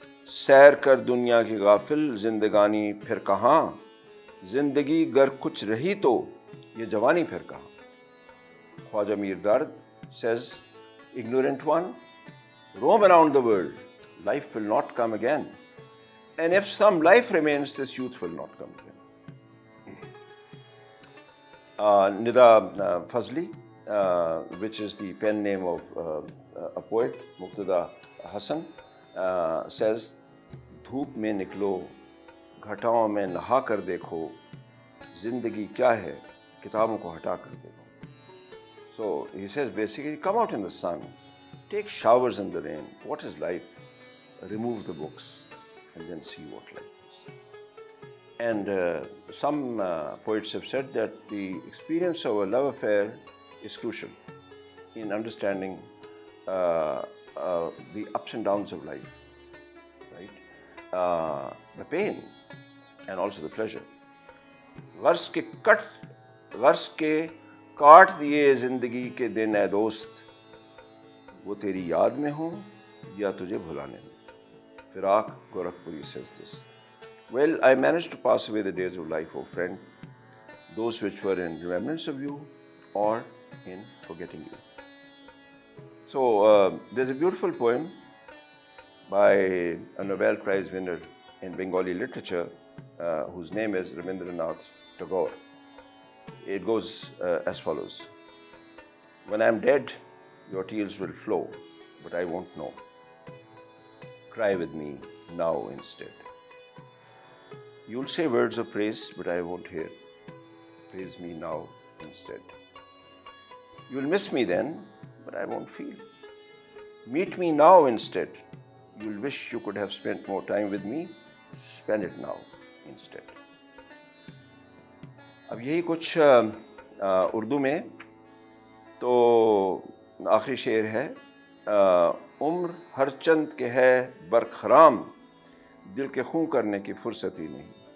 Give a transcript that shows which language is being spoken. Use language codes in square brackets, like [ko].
[hi] सैर कर दुनिया की गाफिल जिंदगानी फिर कहाँ, जिंदगी गर कुछ रही तो ये जवानी फिर कहाँ. [en] Khwaja Mir Dard says, ignorant one, roam around the world, life will not come again. And if some life remains, this youth will not come again. Nida Fazli, which is the pen name of a poet, Muqtada Hassan, says, [hi] धूप में निकलो, घटाओं में नहा कर देखो, जिंदगी क्या है, किताबों को हटा कर देखो. [en] So he says basically, come out in the sun, take showers in the rain. What is life? Remove the books and then see what life is. And some poets have said that the experience of a love affair is crucial in understanding the ups and downs of life, right? The pain and also the pleasure. [hi] गर्स के काट दिए जिंदगी के दिन ऐ दोस्त, वो तेरी याद में हो या तुझे भुलाने में. [en] Firak Gorakhpuri says this. Well, I managed to pass away the days of life, O friend, those which were in remembrance of you or in forgetting you. So there's a beautiful poem by a Nobel Prize winner in Bengali literature whose name is Rabindranath Tagore. It goes as follows. When I am dead, your tears will flow, but I won't know. Cry with me now instead. You'll say words of praise, but I won't hear. Praise me now instead. You'll miss me then, but I won't feel. Meet me now instead. You'll wish you could have spent more time with me. Spend it now instead. [hi] अब यही कुछ उर्दू में तो आखिरी शेर है. उम्र हर चंद के है बरखराम, दिल के खूं करने की फुर्सत ही नहीं.